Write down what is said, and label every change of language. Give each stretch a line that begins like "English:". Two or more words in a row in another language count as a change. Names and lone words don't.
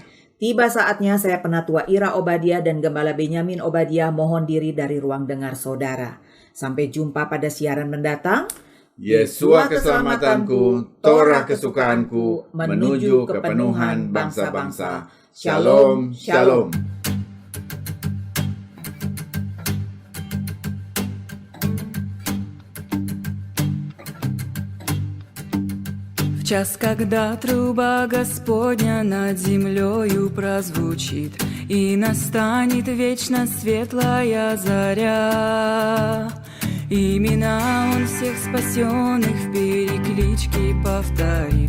Indonesian: Tiba saatnya saya Penatua Ira Obadia dan Gembala Benyamin Obadia mohon diri dari ruang dengar saudara. Sampai jumpa pada siaran mendatang. Yesua keselamatanku, Torah kesukaanku, menuju kepenuhan bangsa-bangsa.
Hebrew: Shalom, shalom.
Russian: В час, когда труба Господня над землею прозвучит, и настанет вечно светлая заря, имена Он всех спасенных в перекличке повторит.